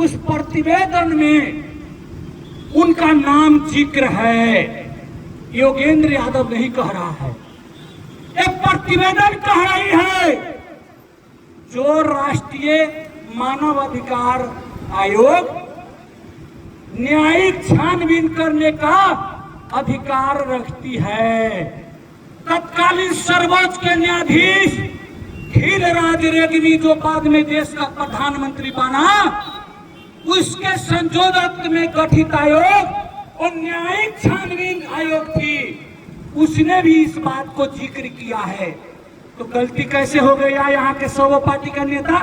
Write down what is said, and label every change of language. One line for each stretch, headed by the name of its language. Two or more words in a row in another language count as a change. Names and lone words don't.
Hindi: उस प्रतिवेदन में उनका नाम जिक्र है, योगेंद्र यादव नहीं कह रहा है, एक प्रतिवेदन कह रही है। जो राष्ट्रीय मानवाधिकार आयोग न्यायिक छानबीन करने का अधिकार रखती है। तत्कालीन सर्वोच्च के न्यायाधीश खीलराज रेग्मी, जो बाद में देश का प्रधानमंत्री बना, उसके संयोजक में गठित आयोग और न्यायिक छानबीन आयोग थी, उसने भी इस बात को जिक्र किया है। तो गलती कैसे हो गई यहाँ के 100 पार्टी का नेता?